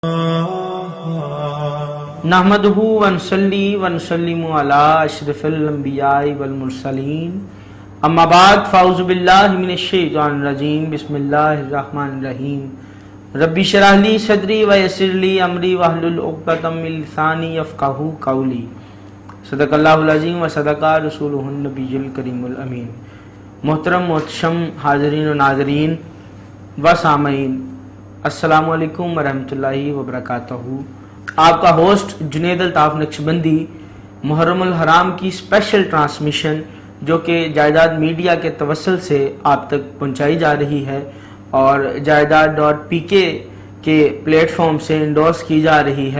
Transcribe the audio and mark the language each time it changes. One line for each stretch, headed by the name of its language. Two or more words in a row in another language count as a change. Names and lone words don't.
Arabic: نحمده ونصلي ونسلم على أشرف الأنبياء والمرسلين أما بعد فأعوذ بالله من الشيطان الرجيم بسم الله الرحمن الرحيم رب اشرح لي صدري ويسر لي أمري واحلل عقدة من لساني يفقهوا قولي صدق الله العظيم وصدق رسوله النبي الكريم الأمين.
Urdu: محترم محتشم حاضرین و ناظرین و سامعین,
Arabic: السلام عليكم ورحمة الله وبركاته.
Urdu: آپ کا ہوسٹ جنید الطاف نقشبندی محرم الحرام کی
English: special transmission
Urdu: جو کہ جائیداد میڈیا کے توسل سے آپ تک پہنچائی جا رہی ہے اور جائیداد.pk کے پلیٹ فارم سے انڈورس کی جا رہی ہے.